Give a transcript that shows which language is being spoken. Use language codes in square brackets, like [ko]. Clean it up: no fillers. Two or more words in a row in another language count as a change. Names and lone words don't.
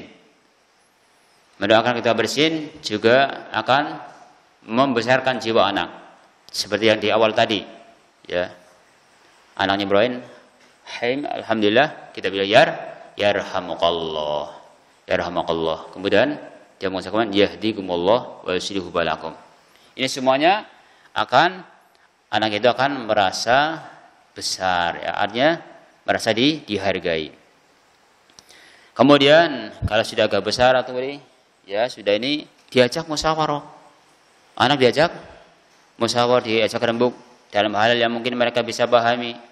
[id] Mendoakan ketika bersin juga akan membesarkan jiwa anak, seperti yang di awal tadi, ya. Anaknya Ibrahim, alhamdulillah, kita bilang yarhamukallah. Yarhamukallah. Kemudian dia mengucapkan [ar] يهديكم الله ويصلح بالكم. [id] Ini semuanya anak itu akan merasa besar, ya, artinya merasa dihargai. Kemudian kalau sudah agak besar atau ya sudah ini diajak musyawarah. Anak diajak musyawarah, diajak rembuk dalam hal yang mungkin mereka bisa pahami.